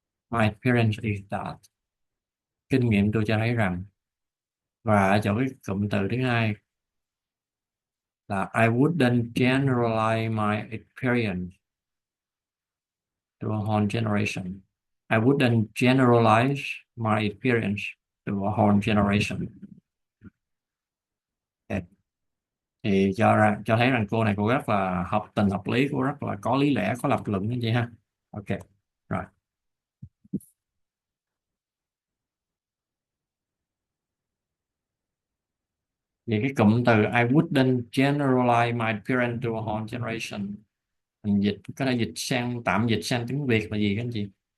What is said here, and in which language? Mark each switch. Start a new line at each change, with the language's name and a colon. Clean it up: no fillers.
English: My experience is that,
Vietnamese: kinh nghiệm tôi cho thấy rằng. Và ở chỗ cái cụm từ thứ hai là
English: I wouldn't generalize my experience to a whole generation. I wouldn't generalize my experience to a whole generation. Ok.
Vietnamese: Thì cho thấy rằng cô này cô rất là hợp tình hợp lý, cô rất là có lý lẽ, có lập luận như vậy ha. Ok, rồi. Vì cái cụm từ
English: I wouldn't generalize my experience to a whole generation,
Vietnamese: mình dịch có thể dịch sang, tạm dịch sang tiếng Việt là gì các anh chị?